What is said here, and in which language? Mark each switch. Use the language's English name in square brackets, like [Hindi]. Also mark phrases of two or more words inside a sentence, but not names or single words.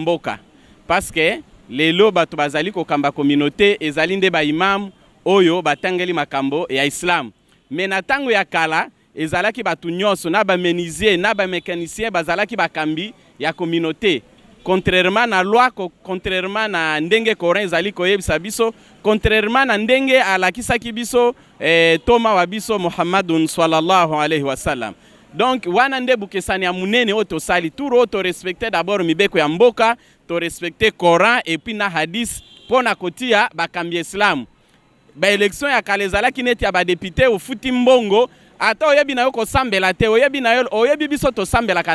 [Lingala] mboka parce que lelo bato bazali ko kamba communauté ezali nde ba imam oyo batangeli makambo ya Islam mais na tango ya kala ezalaki batu nyonso na ba menuisier na ba mécanicien bazalaki bakambi ya communauté contrairement na loi contrairement na ndenge Coran ezali koyebisa biso contrairement na ndenge alakisaki biso toma wa biso Muhammadun [Arabic] صلى الله عليه وسلم. [Lingala] Donc wana nde bukesani ya munene oto sali turo to [French] respecter d'abord [Lingala] mibeko ya mboka to respecter Coran [French] et puis [Lingala] na hadith pona kotia bakambi Islam. ba élection ya kala ezalaki neti ya ba député ofuti mbongo ata oyebi na yo kosambela te oyebi biso tosambelaka